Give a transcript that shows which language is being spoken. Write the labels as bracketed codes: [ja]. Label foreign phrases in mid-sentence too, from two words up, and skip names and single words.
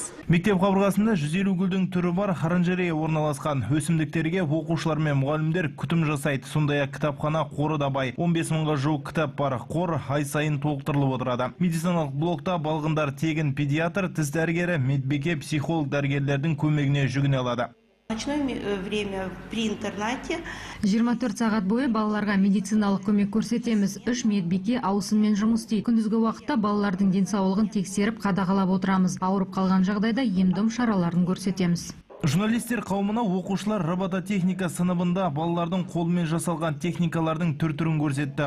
[kk] Мектеп қабырғасында 150 гүлдің түрі бар оранжерея орналасқан. Өсімдіктерге оқушылар мен мұғалімдер күтім жасайды. Сондай-ақ кітапхана қоры да бай. 15 мыңға жуық кітап бар. Қор ай сайын толықтырылып отырады. Медициналық блокта балғындар тегін педиатр, тіс дәрігері, медбике, психолог дәрігерлердің көмегіне жүгіне алады. [ru] Ночное время при интернате. [kk] 24 сағат бойы балаларға медициналық көмек көрсетеміз. 3 медбике ауысыммен жұмыс істейді. Күндізгі уақытта балалардың денсаулығын тексеріп, қадағалап отырамыз. Ауырып қалған жағдайда ем-дом шараларын көрсетеміз. Журналистер қауымына оқушылар робототехника сыныбында балалардың қолымен жасалған техникалардың түр-түрін көрсетті.